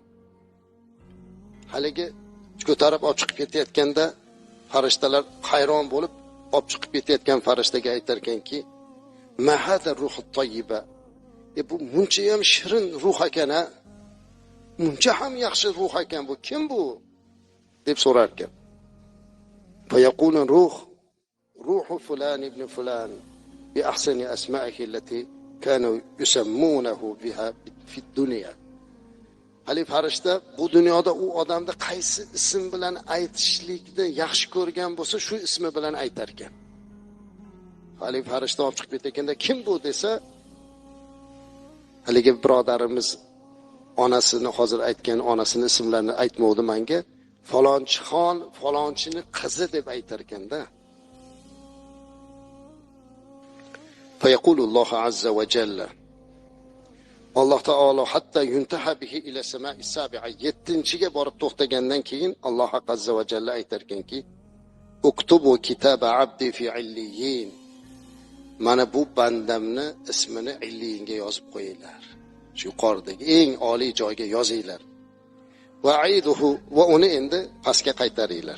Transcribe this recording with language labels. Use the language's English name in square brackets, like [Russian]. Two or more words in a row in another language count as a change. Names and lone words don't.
[Uzbek] Haligi ko'tarib olib chiqib ketayotganda farishtalar hayron bo'lib olib chiqib ketayotgan farishtaga aytar ekanki: [Arabic] "ما هذه الروح الطيبة." [Uzbek] Bu muncha ham shirin ruh ekan, ha? Muncha ham yaxshi ruh ekan bu. Kim bu? deb so'rar ekan. [Arabic] فيقول روح فلان بن فلان بأحسن أسمائه التي كانوا يسمونه بها في الدنيا. [Uzbek] Hali farishta bu dunyoda u odamni qaysi ism bilan aytishlikni yaxshi ko'rgan bo'lsa, shu ismi bilan aytar ekan. Hali farishta olib chiqib ketganda kim bu desa, haligi birodarimiz onasini hozir aytgan onasini ismlarini aytmovdi menga. Falonchixon, falonchini qizi deb aytar ekanda. [Arabic] فيقول الله عز وجل. [Uzbek] Alloh taolo [Arabic] حتى ينتهى به إلى السماء السابعة [Uzbek] 7-ga borib to'xtagandan keyin Alloh azza va jalla aytar ekanki: [Arabic] "اكتبوا كتاب عبدي في عليين." [Uzbek] Mana bu bandamni ismini illiyinga yozib qo'yinglar. Shu yuqoridagi eng oliy joyga yozinglar. [Arabic] وأعيدوه [Uzbek] va uni endi pastga qaytaringlar.